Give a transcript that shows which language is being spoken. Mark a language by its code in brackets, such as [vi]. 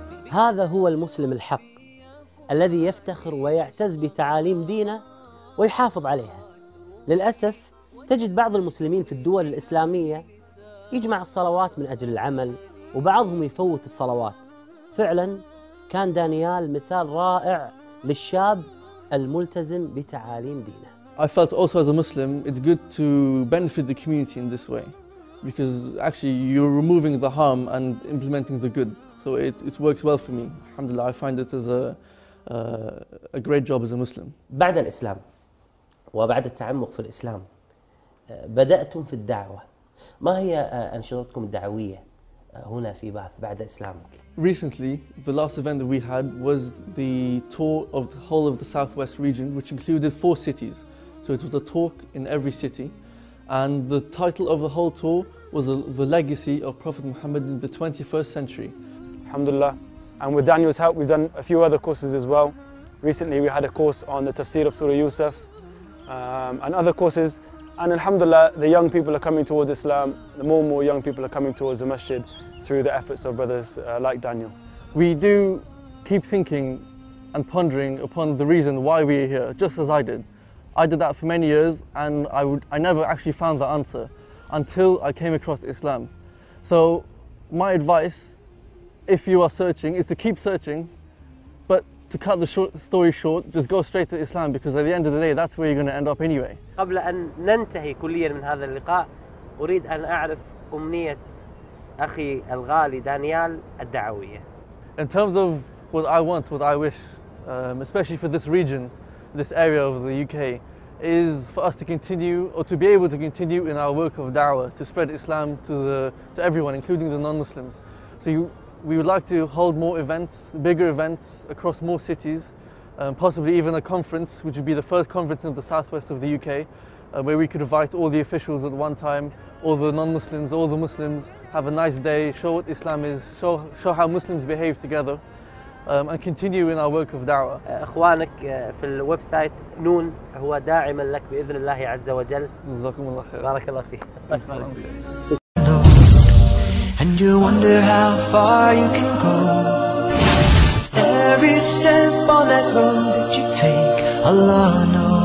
[ar] هذا هو المسلم الحق الذي يفتخر ويعتز بتعاليم دينه ويحافظ عليها. للأسف تجد بعض المسلمين في الدول الإسلامية يجمع الصلوات من أجل العمل، وبعضهم يفوت الصلوات. فعلا كان دانيال مثال رائع للشاب الملتزم بتعاليم دينه. [en] I felt also as a Muslim, it's good to benefit the community in this way, because actually you're removing the harm and implementing the good. So it works well for me. Alhamdulillah, I find it as a great job as a Muslim. [ar] بعد الإسلام وبعد التعمق في الإسلام بدأتم في الدعوة. ما هي أنشطتكم الدعوية هنا في باث بعد إسلامك؟ [en] Recently, the last event that we had was the tour of the whole of the southwest region, which included 4 cities. So it was a talk in every city, and the title of the whole tour was the legacy of Prophet Muhammad in the 21st century. Alhamdulillah. And with Daniel's help, we've done a few other courses as well. Recently, we had a course on the tafsir of Surah Yusuf and other courses And alhamdulillah, the young people are coming towards Islam. The more and more young people are coming towards the masjid through the efforts of brothers like Daniel. We do keep thinking and pondering upon the reason why we are here, just as I did. I did that for many years, and I never actually found the answer until I came across Islam. So my advice, if you are searching, is to keep searching, but to cut the story short, just go straight to Islam, because at the end of the day, that's where you're going to end up anyway. [ar] قبل أن ننتهي كليا من هذا اللقاء أريد أن أعرف أمنية أخي الغالي دانيال الدعوية. [en] In terms of what I want, what I wish, especially for this region, this area of the UK, is for us to continue, or to be able to continue in our work of da'wah, to spread Islam to everyone, including the non-Muslims. So we would like to hold more events, bigger events across more cities, possibly even a conference, which would be the first conference in the southwest of the UK, where we could invite all the officials at one time, all the non-Muslims, all the Muslims, have a nice day, show what Islam is, show how Muslims behave together, and continue in our work of da'wah. [ar] إخوانك في الويب سايت نون هو داعما لك بإذن الله عز وجل. جزاكم الله خير. بارك الله فيك. [en] And you wonder how far you can go. Every step on that road that you take, Allah knows.